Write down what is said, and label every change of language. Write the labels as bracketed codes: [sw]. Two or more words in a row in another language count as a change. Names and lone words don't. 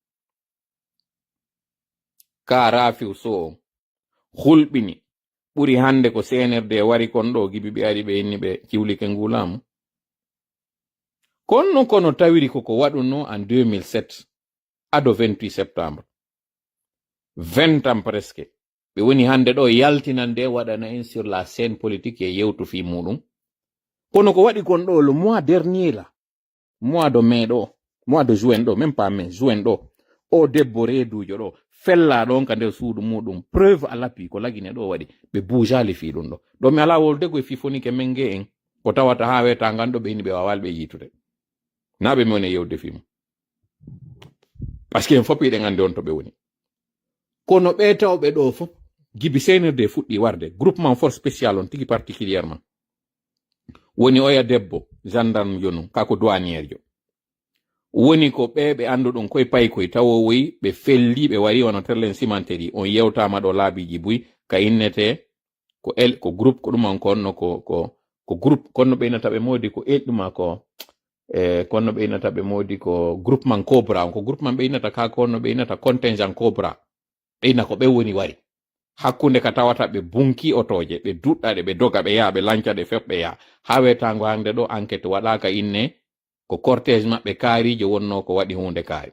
[ff] ka Rafiu Sow on hulɓini ɓuri hande ko senerde wari kon ɗo gibi ɓe ari ɓe inni ɓe ciwlike ngulamu. kono tawiri koko waɗuno en 2007 ado 28 septembre [fr] 20 ans presque [ff] ɓe woni hande ɗo yaltinande waɗana en [fr] sur la scène politique [ff] e yewtu fi muɗum. kono ko waɗi kon ɗo [fr] le mois dernier la mois de mai [ff] ɗo [fr] mois de juin [ff] ɗo [fr] même pas mai juin [ff] ɗo o debbo reedujo ɗo fella ɗon ka nder suudu muɗum [fr] preuve à l'appui [ff] ko lagine ɗo waɗi ɓe boujali fi ɗum ɗo mi ala wolde koye fifonike menge en ko tawata ha weta ganɗo ɓe ini ɓe wawali ɓe yitude naɓe mi woni e yewde fimu [fr] par ce que [ff] en fop yiɗen ande on to ɓe woni. kono ɓe tawɓe ɗo fof gibi senirde fuɗɗi warde [fr] groupement force spécial [ff] on tigi particulièrement woni oya debbo gendarme jonu kako douaniére jo woni ko ɓe anduɗon koye paykoye tawowoyi ɓe felli ɓe wari wono terlen cimenterie on yewtama ɗo laabiji buy ka innete ko groupe ko ɗum on konno ko groupe konno ɓe innata ɓe modi ko ɗuma ko konno ɓe innata ɓe modi ko groupement cobra on ko groupement ɓe innata ka konno ɓe innata contingent cobra ɓe inna ko ɓe woni wari hakkunde ka tawata ɓe bunki otoje ɓe duɗɗaɗe ɓe doga ɓe yaa ɓe lancaɗe fef ɓe yaa ha wetango hande ɗo enquête waɗaka inne ko cortège maɓɓe kaarijo wonno ko waɗi hunde kaari.